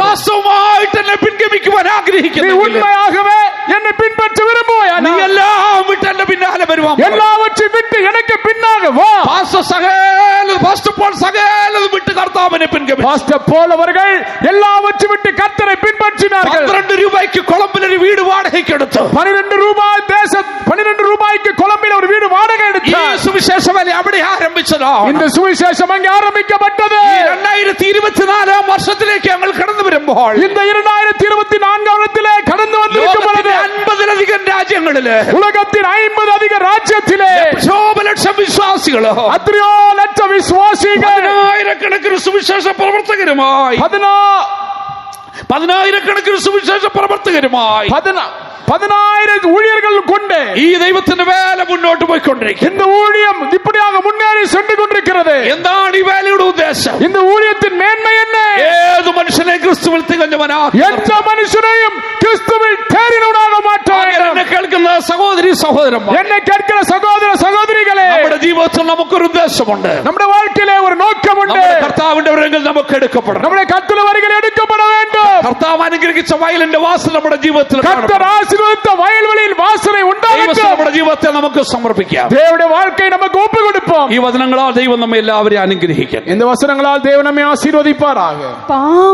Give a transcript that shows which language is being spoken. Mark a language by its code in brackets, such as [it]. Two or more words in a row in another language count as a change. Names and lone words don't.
[ml] വാസ്തവമായിട്ട് എന്നെ പിൻഗമിക്കുവാൻ நீ ആഗ്രഹിക്കുന്നെങ്കിൽ, [ta] உண்மையாகவே என்னை பின்பற்ற விரும்புவாயா? [ml] നീ എല്ലാം വിട്ട് എന്റെ പിന്നാലെ വരുവാൻ. [ta] எல்லாவற்றையும் விட்டு எனக்கு பின்னாக வா. [ml] പാസ്റ്റർ പോൾ സകലതും വിട്ട് കർത്താവിനെ പിൻഗമിച്ചു. [ta] பாஸ்டர் போல் அவர்கள் எல்லாவற்றையும் விட்டு கர்த்தரை பின்பற்றினார்கள். [ml] 12 രൂപയ്ക്ക് കൊളംബിലൊരു വീട് വാടകയ്ക്ക് എടുത്തു. [ta] 12 ரூபாய்க்கு கொலம்பில் ஒரு வீடு வாடகை ഈ எடுத்தார். [ml] സുവിശേഷ വേല അവിടെ ആരംഭിച്ചതോ. [ta] இந்த சுவிசேஷம் அங்கே ஆரம்பிக்கப்பட்டது. [ml] 2024 വർഷത്തിലേക്ക് ഞങ്ങൾ കടന്നു വരുമ്പോൾ, [ta] இந்த 2024 வருடத்திலே கடந்து வந்திருக்கும் பொழுது [ml] 50-ലധികം രാജ്യങ്ങളില്, [ta] உலகத்தின் 50 அதிக ராஜ்யத்திலே [ml] ലക്ഷം വിശ്വാസികളോ, [ta] அத்தனையோ லட்ச விசுவாசிகள், [ml] 10,000കണക്കിന് സുവിശേഷ പ്രവർത്തകരുമായി, 10,000കണക്കിന് സുവിശേഷ പ്രവർത്തകരുമായി [ta] 10,000 ஊழியர்கள் கொண்டு [ml] ഈ ദൈവത്തിന്റെ വേല മുന്നോട്ട് പോയിക്കൊണ്ടിരിക്കും. [ta] இந்த ஊழியம் இப்படியாக முன்னேறி சென்று கொண்டிருக்கிறது. [ml] എന്താണ് ഈ വേലയുടെ ഉദ്ദേശം? [ta] இந்த ஊழியத்தின் மேன்மை என்ன? [ml] ഏത് മനുഷ്യനെ ക്രിസ്തുവിൽ തികഞ്ഞവനാക്കി, [ta] எந்த மனுஷனையும் கிறிஸ்துவில் தேறினவனாக மாற்ற வேண்டும். [ml] എന്നെ കേൾക്കുന്ന സഹോദരി സഹോദരന്മാർ, [ta] என்னை கேட்கிற சகோதர சகோதரிகளே, [ml] നമ്മുടെ ജീവിതത്തിൽ നമുക്കൊരു ഉദ്ദേശമുണ്ട്. [ta] நம்முடைய வாழ்க்கையிலே ஒரு நோக்கம் உண்டு. [ml] നമ്മുടെ കർത്താവിന്റെ വരങ്ങൾ നമുക്ക് എടുക്കപ്പെടണം. [ta] நம்முடைய கர்த்தர் வருகை எடுக்கப்பட வேண்டும். [ml] കർത്താവ് അനുഗ്രഹിച്ച വയലിന്റെ വാസന നമ്മുടെ ജീവിതത്തിൽ [ta] கர்த்தர் ஆசீர்வதித்த [ml] വയൽവെളിയിൽ വാസന ഉണ്ടാകട്ടെ. നമ്മുടെ ജീവിതത്തെ നമുക്ക് സമർപ്പിക്കാം. [ta] தேவனுடைய வாழ்க்கையை நமக்கு ஒப்பு கொடுப்போம். [ml] ഈ വചനങ്ങളാൽ ദൈവം നമ്മെ എല്ലാവരെയും അനുഗ്രഹിക്കും. [ta] இந்த வசனங்களால் தேவன் நம்மை ஆசீர்வதிப்பாராக.